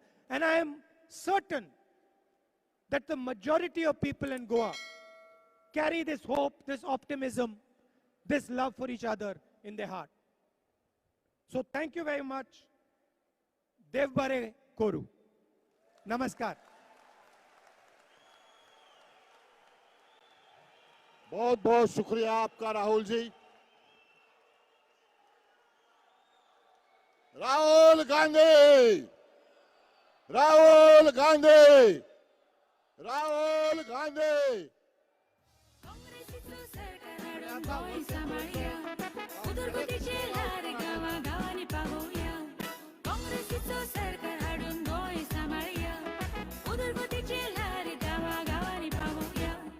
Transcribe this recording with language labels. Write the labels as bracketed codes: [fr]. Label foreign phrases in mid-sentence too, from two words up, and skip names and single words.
[en] And I am certain that the majority of people in Goa carry this hope, this optimism, this love for each other in their heart. So thank you very much. [kok] देव बरें करूं. [en] Namaskar. [hi] बहुत बहुत शुक्रिया आपका राहुल जी। राहुल गांधी, राहुल गांधी, राहुल गांधी। [kok] काँग्रेसीचं सरकार हाडून गोंय सांभाळया, उदरगतीचे लार गांवागांवांनी पावोवया। काँग्रेसीचं सरकार हाडून गोंय सांभाळया, उदरगतीचे लार गांवागांवांनी पावोवया।